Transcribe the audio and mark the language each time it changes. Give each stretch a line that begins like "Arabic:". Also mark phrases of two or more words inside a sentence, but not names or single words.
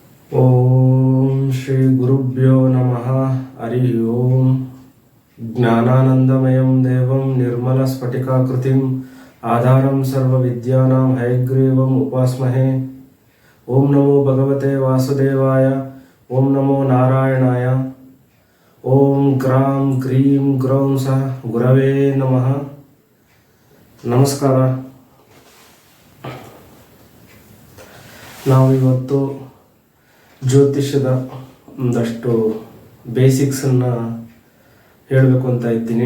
Sanskrit: ಓಂ ಶ್ರೀ ಗುರುಭ್ಯೋ ನಮಃ. ಹರಿ ಓಂ. ಜ್ಞಾನಾನಂದಮಯಂ ದೇವಂ ನಿರ್ಮಲಸ್ಫಟಿಕಾಕೃತಿಂ ಆಧಾರಂ ಸರ್ವವಿದ್ಯಾನಾಂ ಹಯಗ್ರೀವಂ ಉಪಾಸ್ಮಹೇ. ಓಂ ನಮೋ ಭಗವತೆ ವಾಸುದೇವಾಯ. ಓಂ ನಮೋ ನಾರಾಯಣಾಯ. ಓಂ ಗ್ರಾಂ ಗ್ರೀಂ ಗ್ರೌಂ ಸ ಗುರವೇ ನಮಃ.
Kannada: ನಮಸ್ಕಾರ. ನಾವು ಇವತ್ತು ಜ್ಯೋತಿಷ್ಯದ ಒಂದಷ್ಟು ಬೇಸಿಕ್ಸನ್ನು ಹೇಳಬೇಕು ಅಂತ ಇದ್ದೀನಿ.